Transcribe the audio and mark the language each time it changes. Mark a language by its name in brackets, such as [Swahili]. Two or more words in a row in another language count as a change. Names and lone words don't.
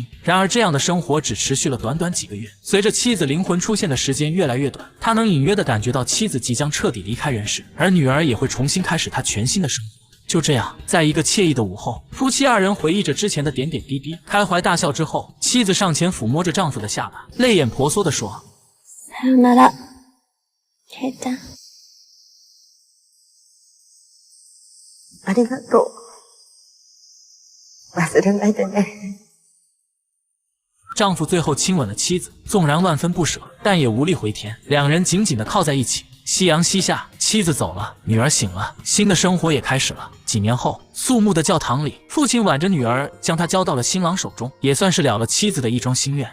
[Chinese] 然而这样的生活只持续了短短几个月，随着妻子灵魂出现的时间越来越短，他能隐约地感觉到妻子即将彻底离开人世，而女儿也会重新开始她全新的生活。就这样，在一个惬意的午后，夫妻2人回忆着之前的点点滴滴，开怀大笑之后，妻子上前抚摸着丈夫的下巴，泪眼婆娑地说：“ [Japanese] さよなら。ケイちゃん。ありがとう。忘れないでね。” [Chinese] 丈夫最后亲吻了妻子，纵然万分不舍，但也无力回天。2人紧紧地靠在一起。夕阳西下，妻子走了，女儿醒了，新的生活也开始了。几年后，肃穆的教堂里，父亲挽着女儿，将她交到了新郎手中，也算是了了妻子的一桩心愿。